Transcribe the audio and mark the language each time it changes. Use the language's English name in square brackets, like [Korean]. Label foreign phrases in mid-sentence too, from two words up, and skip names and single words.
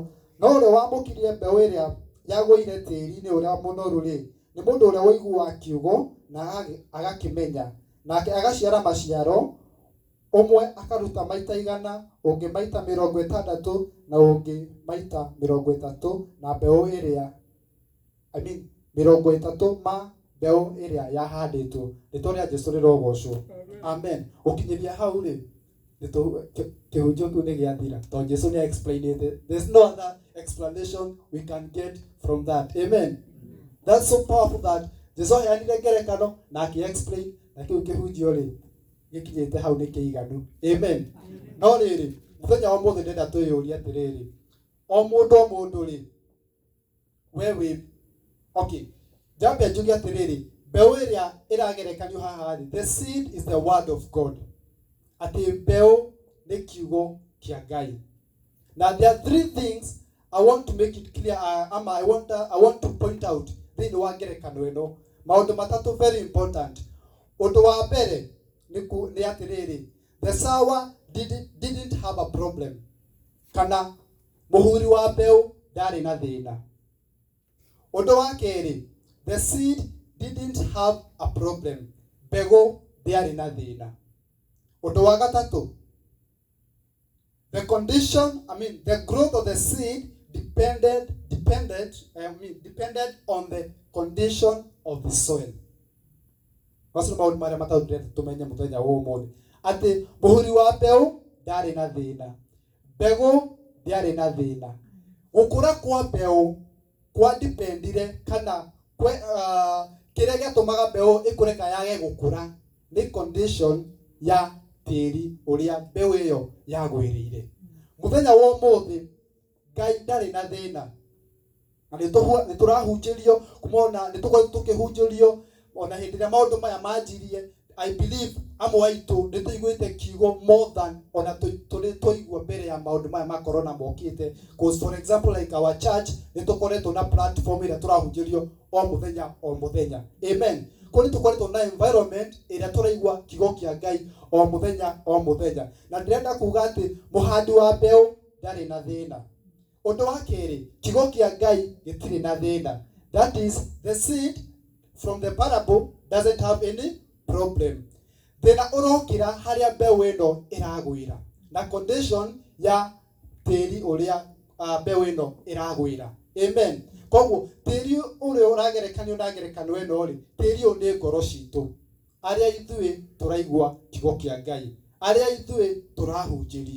[Kikuyu] No ũrĩa wamũkirie mbeũ ĩrĩa yagũire tĩri-inĩ ũrĩa mũnoru rĩ, nĩ mũndũ ũrĩa ũiguaga kiugo na agakĩmenya, nake agaciara maciaro, ũmwe akaruta maita 100, ũngĩ maita 60, na ũngĩ maita 30, na mbeũ ĩrĩa 30 ma mbeũ ĩrĩa yahandĩtwo. Rĩtwa rĩa Jesũ rĩrogocwo. Amen. Ũkinyĩria hau rĩ, kĩhunjio kĩu nĩ gĩathira, tondũ Jesũ nĩ explained. [English] There's no other explanation we can get from that. [Kikuyu] Amen. [English] That's so powerful that [Kikuyu] Jesũ aheanire ngerekano na akĩ-explain, na kĩu kĩhunjio rĩ gĩkinyĩte hau nĩ kĩiganu. Amen. No rĩrĩ, mũthenya wa mũthĩ ndĩrenda twĩyũrie atĩrĩrĩ, o mũndũ rĩ, jambe njuge atĩrĩrĩ, mbeũ ĩrĩa ĩragerekanio haha rĩ, [English] the seed is the word of God. [Kikuyu] Atĩ mbeũ nĩ kiugo kĩa Ngai. [English] Now there are 3 things I want to make it clear, I want to point out [Kikuyu] thĩinĩ wa ngerekano ĩno. Maũndũ matatũ [English] very important. [Kikuyu] Ũndũ wa mbere nĩ atĩrĩrĩ, [English] the sower didn't have a problem, [Kikuyu] kana mũhuri wa mbeũ ndarĩ na thĩna. Ũndũ wa kerĩ, [English] the seed didn't have a problem, [Kikuyu] mbegũ ndĩarĩ na thĩna. Ũndũ wa gatatũ, [English] the growth of the seed depended on the condition of the soil. [Kikuyu] Macio nĩ maũndũ marĩa matatũ tũmenye mũthenya wa ũmũthĩ, atĩ mũhuri wa mbeũ ndarĩ na thĩna, mbegũ ndĩarĩ na thĩna. Gũkũra kwa mbeũ kwa dependire kana kĩrĩa gĩatũmaga mbeũ ĩkũre kana yage gũkũra nĩ condition ya tĩri ũrĩa mbeũ ĩyo yagwĩrĩire. Mũthenya wa ũmũthĩ Ngai ndarĩ na thĩna, na nĩ tũrahunjĩrio kumona nĩ tũkoretwo tũkĩhunjĩrio ona hĩndĩ ĩrĩa maũndũ maya manjirie. [English] I believe [Kikuyu] amwe aitũ nĩ tũiguĩte kiugo [English] more than [Kikuyu] ona tũrĩ tũigua mbere ya maũndũ maya ma corona mokĩte. [English] Because for example like our church [Kikuyu] nĩ tũkoretwo na platform ĩrĩa tũrahunjĩrio o mũthenya. Amen. Kũrĩ tũkoretwo na environment ĩrĩa tũraigua kiugo kĩa Ngai o mũthenya. Na ndĩrenda kuga atĩ mũhandi wa mbeũ ndarĩ na thĩna. Ũndũ wa kerĩ, kiugo kĩa Ngai gĩtirĩ na thĩna. [English] That is, the seed from the parable doesn't have any problem. [Kikuyu] Thĩna ũrokĩra harĩa mbeũ ĩno ĩragwĩra na condition ya tĩri ũrĩa mbeũ ĩno ĩragwĩra. Amen. Koguo tĩri ũrĩa ũragerekanio na ngerekano ĩno rĩ, tĩri ũyũ nĩ ngoro citũ, arĩa ithuĩ tũraigua kiugo kĩa Ngai, arĩa ithuĩ tũrahunjĩrio.